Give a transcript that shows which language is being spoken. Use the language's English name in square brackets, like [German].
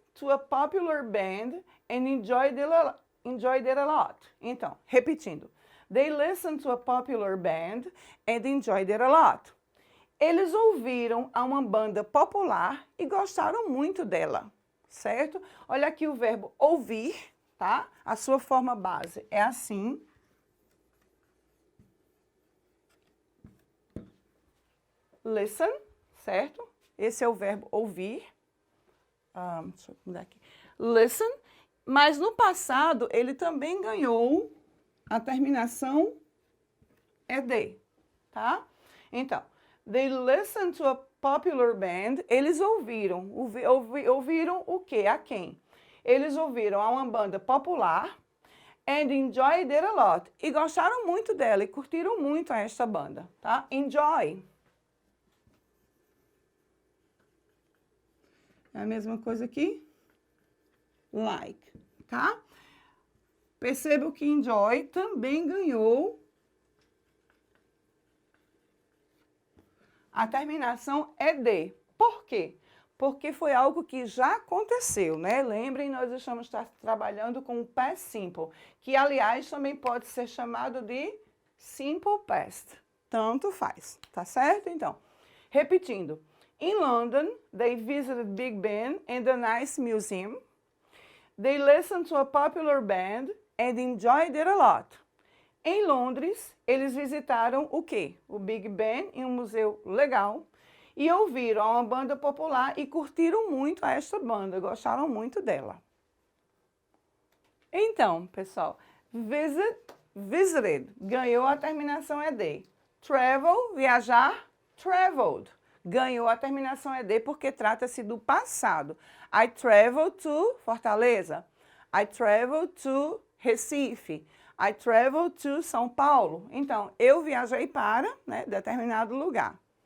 [English] to a popular band and enjoyed it a lot. [Portuguese] Então, repetindo. [English] They listened to a popular band and enjoyed it a lot. [Portuguese] Eles ouviram a uma banda popular e gostaram muito dela, certo? Olha aqui o verbo ouvir, tá? A sua forma base é assim. Listen, certo? Esse é o verbo ouvir. Deixa eu mudar aqui. Listen, mas no passado ele também ganhou a terminação ed, tá? [English] Então, they listened to a popular band. [Portuguese] Eles ouviram. Ouviram o quê? A quem? Eles ouviram a uma banda popular [English] and enjoyed it a lot. [Portuguese] E gostaram muito dela e curtiram muito esta banda, tá? Enjoy. É a mesma coisa aqui. Like, tá? Perceba que enjoy também ganhou a terminação ed. Por quê? Porque foi algo que já aconteceu, né? Lembrem, nós estamos trabalhando com o past simple, que, aliás, também pode ser chamado de simple past. Tanto faz, tá certo? Então, repetindo. [English] In London, they visited Big Ben and a nice museum. They listened to a popular band and enjoyed it a lot. [Portuguese] Em Londres, eles visitaram o quê? O Big Ben e um museu legal. E ouviram uma banda popular e curtiram muito esta banda, gostaram muito dela. Então, pessoal, visited, ganhou a terminação ed. Travel, viajar, traveled. Ganhou a terminação ed porque trata-se do passado. [English] I traveled to Fortaleza. I traveled to Recife. I traveled to São Paulo. [Portuguese] Então, eu viajei para, né, determinado lugar.